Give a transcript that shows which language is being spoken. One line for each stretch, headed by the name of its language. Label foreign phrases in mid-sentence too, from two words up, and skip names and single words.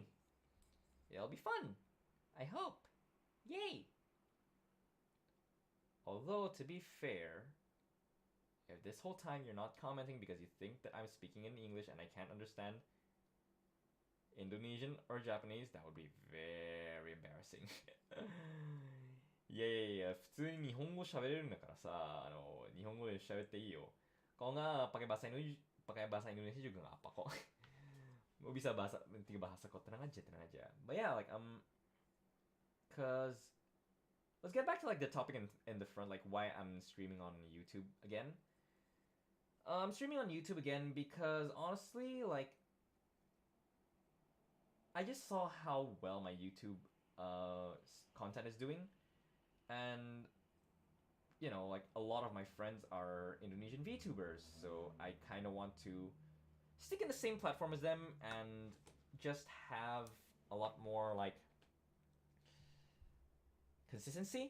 English: It'll be fun. I hope. Yay! Although, to be fair, if this whole time you're not commenting because you think that I'm speaking in English and I can't understand Indonesian or Japanese, that would be very embarrassing.
Japanese: いやいやいや、普通に日本語喋れるんだからさ、日本語で喋っていいよ。
Indonesian: Kalau nggak pakai bahasa Indonesia juga nggak apa kok. Gue bisa bahasa tiga bahasa kok, tenang aja, tenang aja.
English: But yeah, like cause let's get back to like the topic in the front, like why I'm streaming on YouTube again. I'm streaming on YouTube again because honestly, like, I just saw how well my YouTube content is doing, and you know, like a lot of my friends are Indonesian VTubers, so I kind of want to stick in the same platform as them and just have a lot more like consistency.